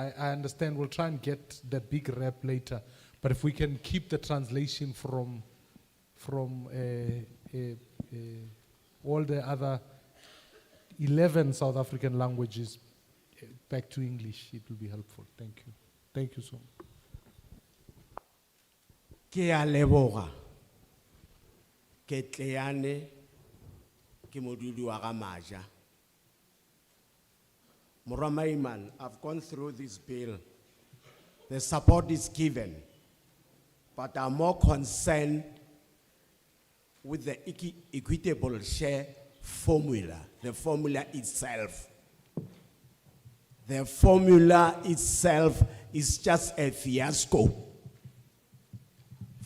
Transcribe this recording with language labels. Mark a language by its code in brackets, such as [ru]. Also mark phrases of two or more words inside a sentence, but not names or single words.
[en] I understand we'll try and get the big rep later, but if we can keep the translation from all the other 11 South African languages back to English, it will be helpful. Thank you. Thank you so much. [nso] Ke a leboga. Ke tleane ke modudi wa ga Maja. Morwa Maiman, [en] I've gone through this bill. The support is given, but I'm more concerned with the equitable share formula, the formula itself. The formula itself is just a fiasco.